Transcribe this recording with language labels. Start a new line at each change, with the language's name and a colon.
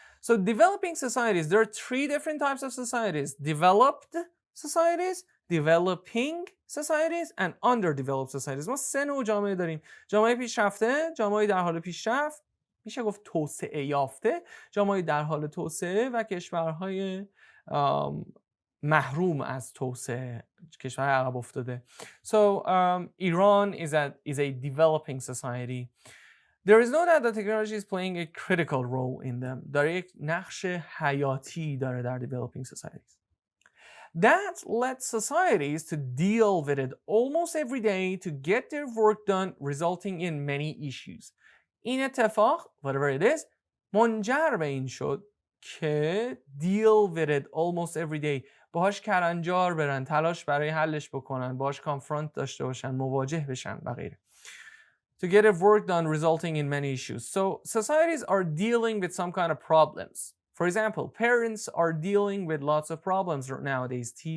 English: So developing societies, there are 3 different types of societies. Developed societies, developing societies and underdeveloped societies.
Persian: ما 3 نوع جامعه داریم. جامعه پیشرفته، جامعه در حال پیشرفت، میشه گفت توسعه یافته، جامعه در حال توسعه و کشورهای محروم از توسعه، کشورهای عقب افتاده.
English: So Iran is a developing society. There is no doubt that technology is playing a critical role in them.
Persian: داره یک نقش حیاتی داره در
English: developing societies. That lets societies to deal with it almost every day to get their work done, resulting in many issues.
Persian: این اتفاق,
English: whatever it is,
Persian: منجر به این شد که
English: deal with it almost every day.
Persian: باهاش کلنجار برن، تلاش برای حلش بکنن، باهاش کانفرانت داشته باشن، مواجه بشن و غیره.
English: To get their work done, resulting in many issues. So societies are dealing with some kind of problems. For example, parents are dealing with lots of problems nowadays.